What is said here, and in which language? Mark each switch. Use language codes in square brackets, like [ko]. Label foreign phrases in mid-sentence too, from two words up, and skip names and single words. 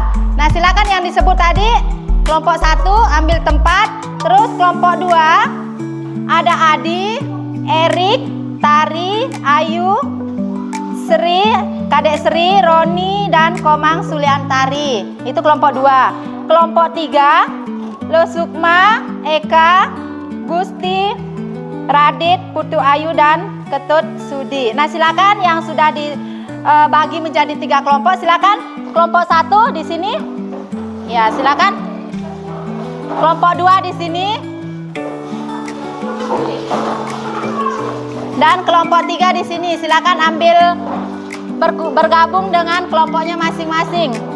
[id] Nah, silakan yang disebut tadi, kelompok 1 ambil tempat, terus kelompok 2 ada Adi, Erik, Tari, Ayu, Sri, Kadek Sri, Roni, dan Komang Suliantari. Itu kelompok 2. Kelompok 3, Lo Sukma, Eka, Gusti, Radit, Putu Ayu, dan Ketut Sudi. Nah, silakan yang sudah dibagi menjadi 3 kelompok, silakan. Kelompok 1 di sini. Ya, silakan. Kelompok 2 di sini. Dan kelompok 3 di sini, silakan ambil bergabung dengan kelompoknya masing-masing.